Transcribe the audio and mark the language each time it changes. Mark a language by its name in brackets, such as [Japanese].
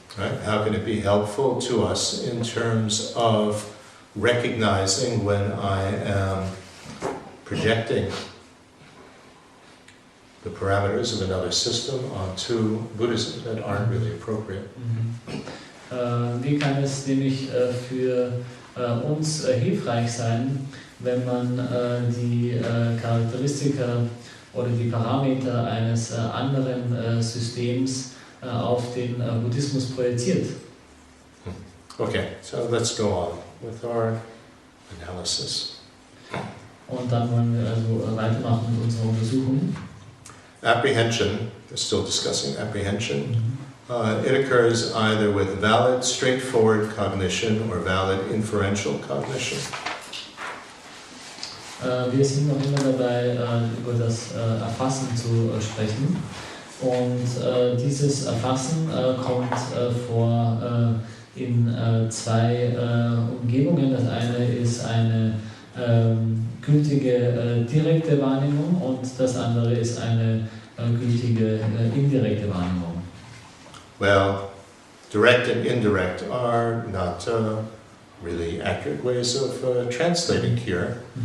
[English] Right? How can it be helpful to us in terms of recognizing when I am projecting the parameters of another system onto Buddhism that aren't really appropriate. [German] Wie kann es nämlich für uns hilfreich sein, wenn man die Charakteristika oder die Parameter eines anderen Systems auf den Buddhismus projiziert? [English] Okay, so let's go on with our analysis. [German] Und dann wollen wir also weitermachen mit unserer Untersuchung. [English] Apprehension, we're still discussing apprehension. It occurs either with valid, straightforward cognition or valid, inferential cognition. [German] Wir sind noch immer dabei, über das Erfassen zu sprechen. Und dieses Erfassen kommt vor in zwei Umgebungen. Das eine ist eine gültige direkte Wahrnehmung und das andere ist eine gültige indirekte Wahrnehmung. [English] Well, direct and indirect are not really accurate ways of translating here.